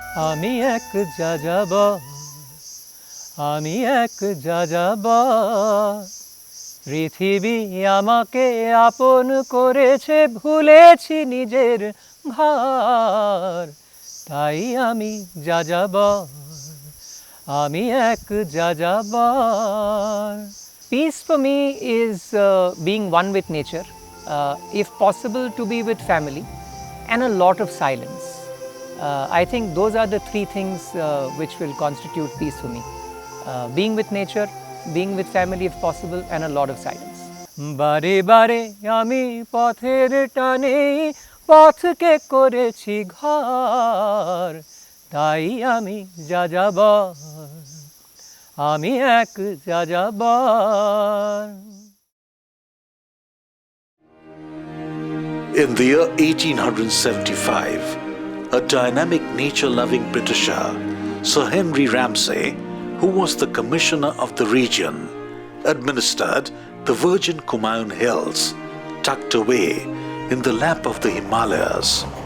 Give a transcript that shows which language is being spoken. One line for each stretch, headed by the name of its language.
Bangla: আমি এক যাযাবর, আমি এক যাযাবর, পৃথিবী আমাকে আপন করেছে, ভুলেছি নিজের ঘর, তাই আমি যাযাবর, আমি এক যাযাবর।
English: Peace for me is being one with nature, if possible to be with family, and a lot of silence. I think those are the three things which will constitute peace for me. Being with nature, being with family if possible, and a lot of silence.
Bangla: বারে বারে আমি পথের টানে পথকে করেছি ঘর, তাই আমি যাযাবর, আমি এক যাযাবর।
English: In the year 1875, a dynamic nature-loving Britisher, Sir Henry Ramsay, who was the commissioner of the region, administered the virgin Kumaon Hills, tucked away in the lap of the Himalayas.